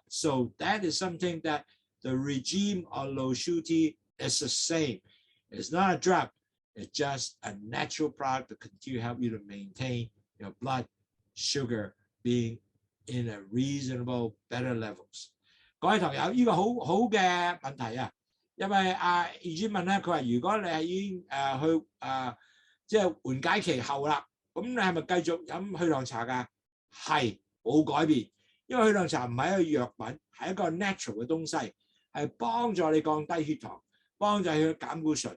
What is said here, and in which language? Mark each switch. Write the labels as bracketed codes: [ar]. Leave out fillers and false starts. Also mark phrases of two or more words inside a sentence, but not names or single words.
[en] So that is something that the regime of Lowsutea is the same. It's not a drug. It's just a natural product to continue to help you to maintain your blood sugar being in a reasonable, better levels. [yue] 各位朋友，呢個好嘅問題啊，因為業主問咧，佢話如果你係已經即係緩解期後啦，咁你係咪繼續飲血糖茶㗎？係冇改變，因為血糖茶唔係一個藥品，係一個 natural 嘅東西，係幫助你降低血糖，幫助你減固醇。